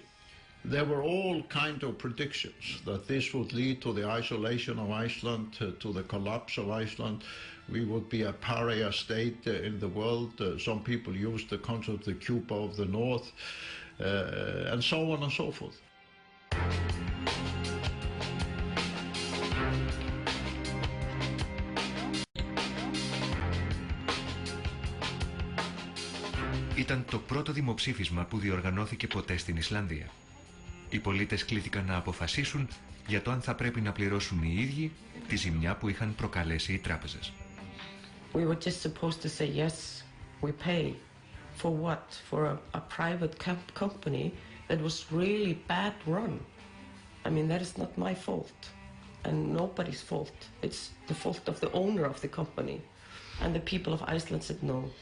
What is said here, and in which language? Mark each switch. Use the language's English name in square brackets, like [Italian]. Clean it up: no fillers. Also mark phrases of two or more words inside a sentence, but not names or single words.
[English] There were all kinds of predictions that this would lead to the isolation of Iceland, to the collapse of Iceland. We would be a pariah state in the world. Some people used the concept of the Cuba of the North, and so on and so forth. [Greek] Ήταν το πρώτο δημοψήφισμα που διοργανώθηκε ποτέ στην Ισλανδία. Οι πολίτες κλήθηκαν να αποφασίσουν για το αν θα πρέπει να πληρώσουν οι ίδιοι τη ζημιά που είχαν προκαλέσει οι τράπεζες. [English] We were just supposed to say yes, we pay. For what? For a private company that was really bad run. I mean, that is not my fault and nobody's fault. It's the fault of the owner of the company. And the people of Iceland said no.